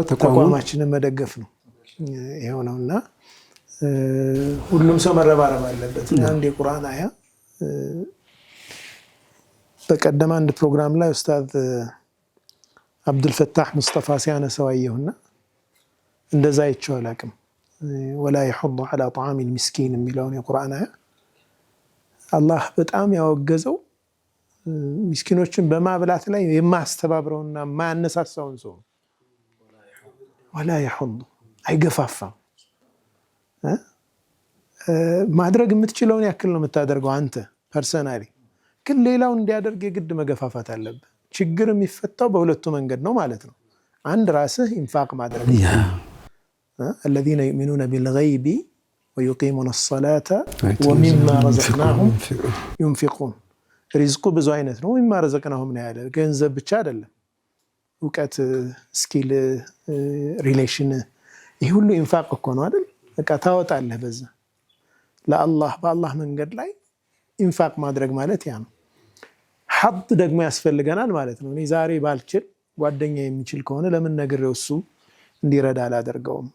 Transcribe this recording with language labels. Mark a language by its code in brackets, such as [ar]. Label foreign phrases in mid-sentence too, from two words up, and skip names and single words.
[am] ተቋማችንን መደገፍ ነው ይሄው ነውና ሁሉም ሰው መረባረብ አለበት። አንድ የቁርአን አያ በቀደም አንድ ፕሮግራም ላይ ኡስታዝ አብዱልፈታህ ሙስጠፋ ሲያነሳው አየሁና እንደዛ አይቼው አላቅም። ወላ [ar] يحض على طعام المسكين [am] የሚለውን የቁርአን አያ አላህ በጣም ያወገዘው ምስኪኖችን በማብላት ላይ የማስተባብረውና ማያነሳሳውን ሰው ወላ يحض አይገፋፋም። ማድረግ የምትችለውን ያክል ነው የምታደርገው አንተ ፐርሰናሊ፣ ግን ሌላው እንዲያደርግ የግድ መገፋፋት አለብህ። ችግር የሚፈታው በሁለቱ መንገድ ነው ማለት ነው። አንድ ራስህ ኢንፋቅ ማድረግ [ar] الذين يؤمنون بالغيب ويقيمون الصلاة ومما رزقناهم ينفقون። [am] ሪዝቁ ብዙ አይነት ነው። ወይም ማረዘቅናሁም ነው ያለ ገንዘብ ብቻ አይደለም። እውቀት፣ ስኪል፣ ሪሌሽን ይህ ሁሉ ኢንፋቅ እኮ ነው አይደል? በቃ ታወጣለህ በዛ ለአላህ በአላህ መንገድ ላይ ኢንፋቅ ማድረግ ማለት ያ ነው። ሐድ ደግሞ ያስፈልገናል ማለት ነው። እኔ ዛሬ ባልችል ጓደኛ የሚችል ከሆነ ለምን ነግሬው እሱ እንዲረዳ አላደርገውም?